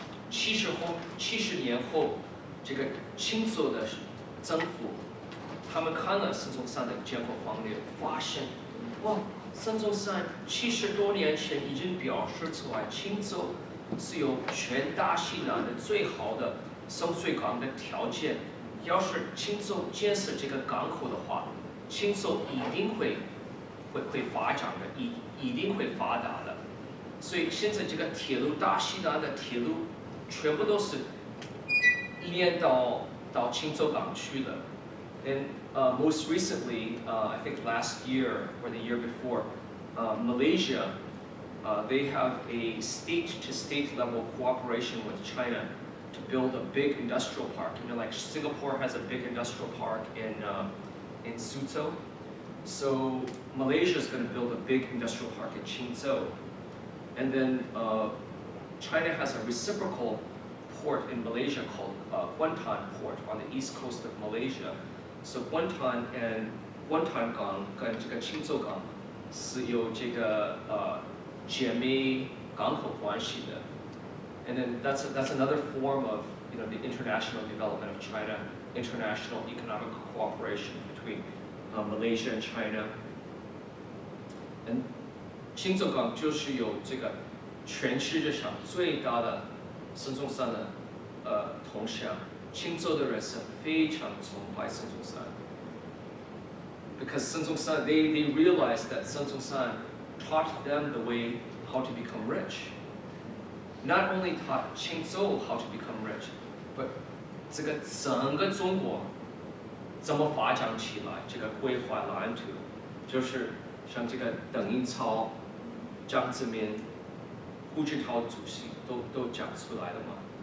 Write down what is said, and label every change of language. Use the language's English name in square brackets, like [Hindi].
[Chinese] 70年后。这个青州的政府，他们看了孙中山的建国方略，发现，哇，孙中山70多年前已经表示出来，青州是有全大西南的最好的深水港的条件。要是青州建设这个港口的话，青州一定会发展的，一定会发达的。所以现在这个铁路大西南的铁路，全部都是。 1年到青州港去的 [English] and most recently, I think last year or the year before, Malaysia, they have a state-to-state level cooperation with China to build a big industrial park. You know, like Singapore has a big industrial park in Suzhou. So Malaysia is going to build a big industrial park in Qingzhou, and then China has a reciprocal port in Malaysia called Kuantan Port on the east coast of Malaysia. [Chinese] So Kuantan港跟这个青州港是有这个姐妹港口关系的。 [English] And then that's another form of the international development of China, international economic cooperation between Malaysia and China. [Chinese] And 青州港就是有这个全世界上最大的孙中山的铜像，青州的人是非常崇拜孙中山。 [English] Because 孙中山 they realized that 孙中山 taught them the way how to become rich. Not only taught 青州 how to become rich, but [Chinese] 这个整个中国怎么发展起来，这个规划蓝图，就是像这个邓颖超、江泽民、胡锦涛主席都讲出来了嘛。